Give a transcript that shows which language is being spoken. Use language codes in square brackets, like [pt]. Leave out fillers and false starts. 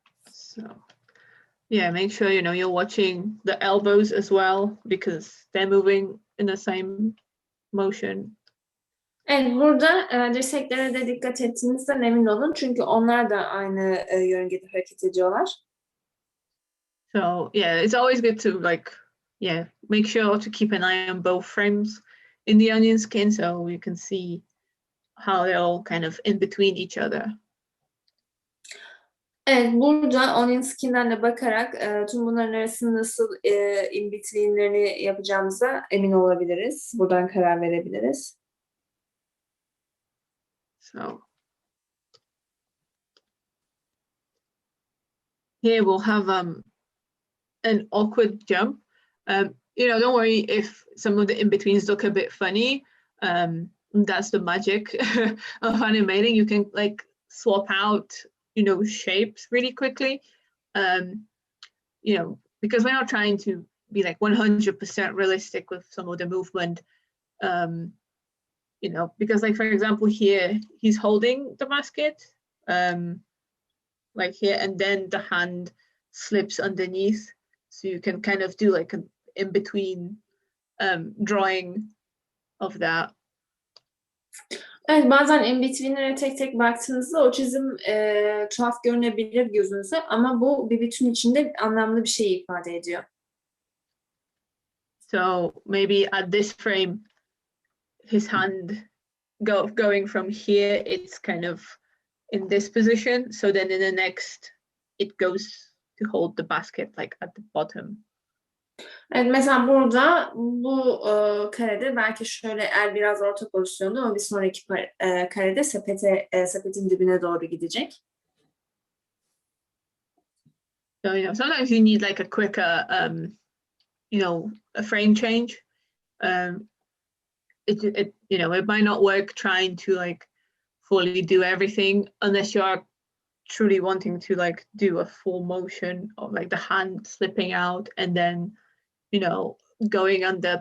[en] So yeah, make sure you're watching the elbows as well, because they're moving in the same motion. [tr] Evet, burada dirseklere de dikkat ettiğinizden emin olun. Çünkü onlar da aynı yörüngede hareket ediyorlar. [en] So yeah, it's always good to make sure to keep an eye on both frames in the onion skin, so you can see how they're all kind of in between each other. [tr] Evet, burada onion skin'den de bakarak tüm bunların arasında nasıl in between'lerini yapacağımıza emin olabiliriz. Buradan karar verebiliriz. [en] So here we'll have an awkward jump. Don't worry if some of the in-betweens look a bit funny. That's the magic of animating. You can like swap out, shapes really quickly. Because we're not trying to be like 100% realistic with some of the movement. Because like, for example, here he's holding the basket, like here, and then the hand slips underneath. So you can kind of do like an in-between drawing of that. [tr] Evet, bazen in between'lere tek tek baktığınızda o çizim tuhaf görünebilir gözünüze, ama bu bir bütün içinde anlamlı bir şey ifade ediyor. [en] So maybe at this frame, his hand going from here, it's kind of in this position. So then in the next, it goes to hold the basket like at the bottom. [tr] Evet, mesela burada bu karede belki şöyle el biraz orta pozisyonda, ama bir sonraki karede sepetin dibine doğru gidecek. [en] So sometimes you need like a quicker a frame change. It might not work trying to like fully do everything unless you are truly wanting to like do a full motion of like the hand slipping out and then going under.